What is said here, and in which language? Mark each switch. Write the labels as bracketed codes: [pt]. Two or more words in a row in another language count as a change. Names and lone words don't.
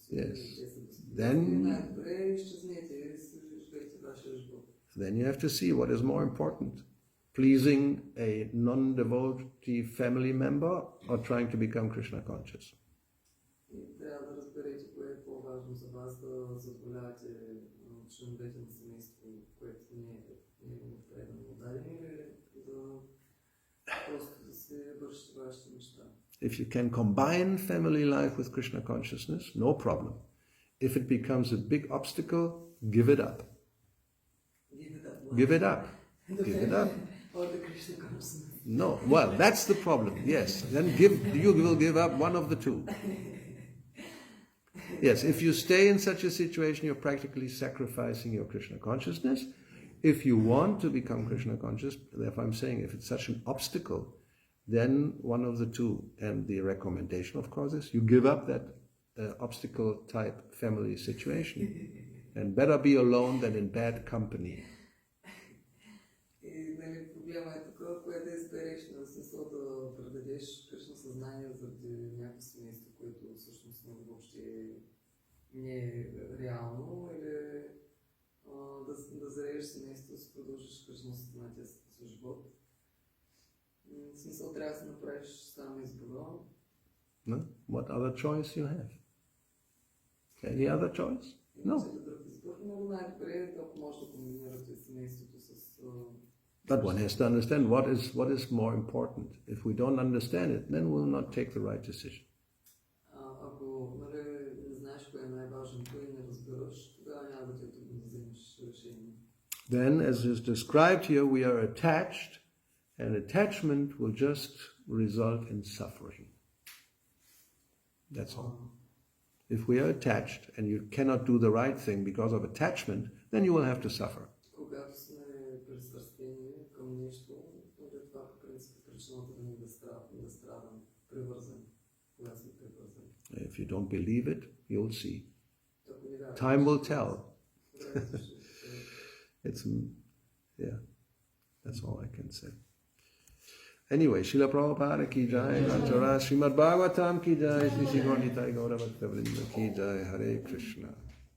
[en] Yes. [bg] Те са [en] Then [bg] най-добре изчезнете и живейте вашия живот. [en] then you have to see what is more important. Pleasing a non-devotee family member or trying to become Krishna conscious. [bg] И трябва да разберете кое е по-важно за вас, да задоволявате членовете на семейство, което не е предано дадено, или да просто да се вършите вашите неща. [en] If you can combine family life with Krishna consciousness, no problem. If it becomes a big obstacle, give it up. Give it up. Give it up. Or the Krishna consciousness. No, well, that's the problem. Yes, then you will give up one of the two. Yes, if you stay in such a situation, you're practically sacrificing your Krishna consciousness. If you want to become Krishna conscious, therefore I'm saying if it's such an obstacle, then one of the two. And the recommendation, of course, is you give up that obstacle type family situation. And better be alone than in bad company. [bg] И нали, проблема е тук, кое да избереш, на смисъл да предадеш Кришна съзнание заради някакво семейство, което всъщност въобще не е реално, или да зарееш семейство, да си продължиш Кришна съзнанието с живот. В смисъл трябва да се направиш сам избора. [en] No? What other choice you have? Any other choice? No. [bg] Друг избор, но най-добре е, ако може да комбинирате семейството с... [en] But one has to understand what is more important. If we don't understand it, then we'll not take the right decision. [bg] Ако не знаеш кое е най-важното и не разбираш, тогава няма да ти е трудно да вземеш решение. [en] Then, as is described here, we are attached, and attachment will just result in suffering. That's all. If we are attached and you cannot do the right thing because of attachment, then you will have to suffer. [bg] Когато сме пристрастени към нещо, това по принцип е причината да ни да страдам, привързан, когато сме привързани. [en] If you don't believe it, you'll see. [bg] Ако не вярваш, [en] Time will tell. It's, yeah, that's all I can say. Anyway, Srila Prabhupada [hi] की जय, [en] Granthara Srimad Bhagavatam [hi] की जय, [en] Sri Gaura Nitai Gauravani [hi] की जय, [en] Hare Krishna.